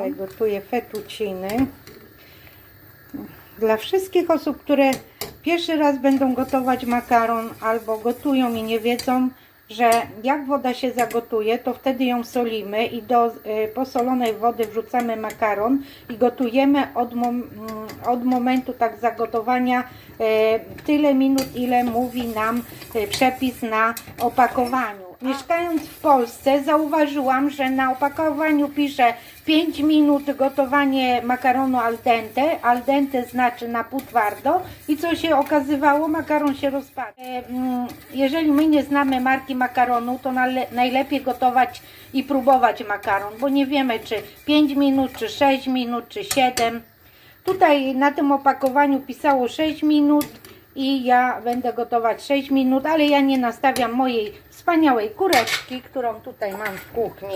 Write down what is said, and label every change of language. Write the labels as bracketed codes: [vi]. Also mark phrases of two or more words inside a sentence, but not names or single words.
[pl] Tutaj gotuję fettucciny. Dla wszystkich osób, które pierwszy raz będą gotować makaron albo gotują i nie wiedzą, że jak woda się zagotuje, to wtedy ją solimy i do posolonej wody wrzucamy makaron i gotujemy od momentu tak zagotowania tyle minut, ile mówi nam przepis na opakowaniu. Mieszkając w Polsce zauważyłam, że na opakowaniu pisze 5 minut gotowanie makaronu [it] al dente. Al dente [pl] znaczy na pół twardo. I co się okazywało? Makaron się rozpadł. Jeżeli my nie znamy marki makaronu, to najlepiej gotować i próbować makaron, bo nie wiemy czy 5 minut, czy 6 minut, czy 7. Tutaj na tym opakowaniu pisało 6 minut i ja będę gotować 6 minut, ale ja nie nastawiam mojej wspaniałej kureczki, którą tutaj mam w kuchni.